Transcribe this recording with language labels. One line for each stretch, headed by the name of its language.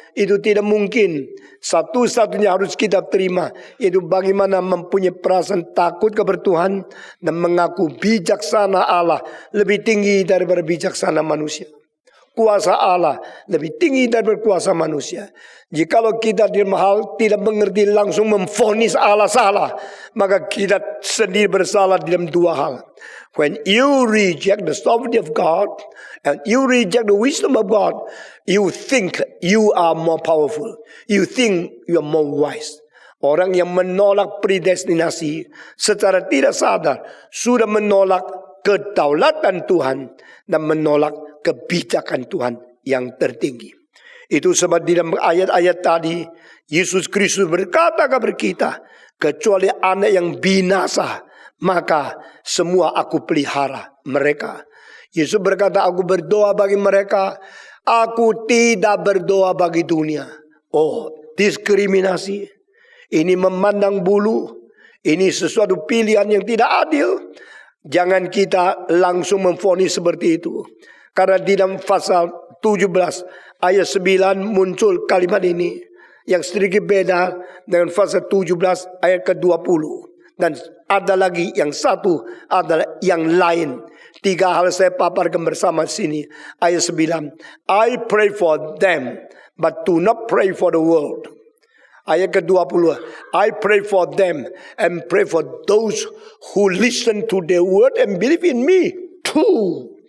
Indonesian: Itu tidak mungkin. Satu-satunya harus kita terima, yaitu bagaimana mempunyai perasaan takut kepada Tuhan dan mengaku bijaksana Allah lebih tinggi daripada bijaksana manusia. Kuasa Allah lebih tinggi daripada kuasa manusia. Jikalau kita di hal tidak mengerti langsung memvonis Allah salah, maka kita sendiri bersalah dalam dua hal.
English: When you reject the sovereignty of God and you reject the wisdom of God, you think you are more powerful. You think you are more wise.
Indonesian: Orang yang menolak predestinasi secara tidak sadar sudah menolak kedaulatan Tuhan dan menolak kebijakan Tuhan yang tertinggi. Itu sebab di dalam ayat-ayat tadi Yesus Kristus berkata kepada kita, kecuali anak yang binasa, maka semua aku pelihara mereka. Yesus berkata, aku berdoa bagi mereka, aku tidak berdoa bagi dunia. Oh, diskriminasi. Ini memandang bulu. Ini sesuatu pilihan yang tidak adil. Jangan kita langsung memvonis seperti itu. Karena di dalam pasal 17 ayat 9 muncul kalimat ini yang sedikit beda dengan pasal 17 ayat ke-20. Dan ada lagi yang satu adalah yang lain. 3 hal saya paparkan bersama sini. Ayat 9.
English: I pray for them, but do not pray for the world.
Indonesian: Ayat ke-20.
English: I pray for them and pray for those who listen to their word and believe in me too.